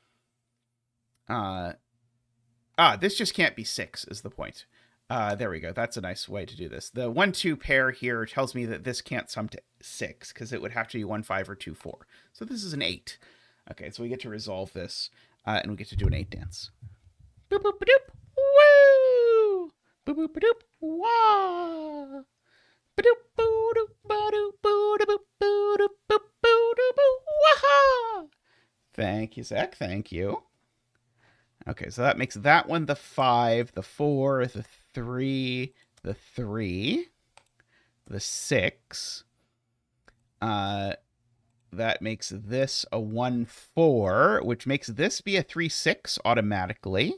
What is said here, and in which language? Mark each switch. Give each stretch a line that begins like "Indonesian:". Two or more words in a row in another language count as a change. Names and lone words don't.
English: This just can't be 6 is the point. There we go. That's a nice way to do this. The 1, 2 pair here tells me that this can't sum to 6 because it would have to be 1, 5 or 2, 4. So this is an 8. Okay, so we get to resolve this, and we get to do an 8 dance. Boop, boop, ba-doop, woo! Boop, boop, ba-doop, wah! Ba-doop, boo-doop, ba-doop, boo-doop, boo-doop, boop, boo-doop, wah! Thank you, Zach. Thank you. Okay, so that makes that one the 5, the 4, the 3, the 3, the 6. That makes this a 1, 4, which makes this be a 3, 6 automatically.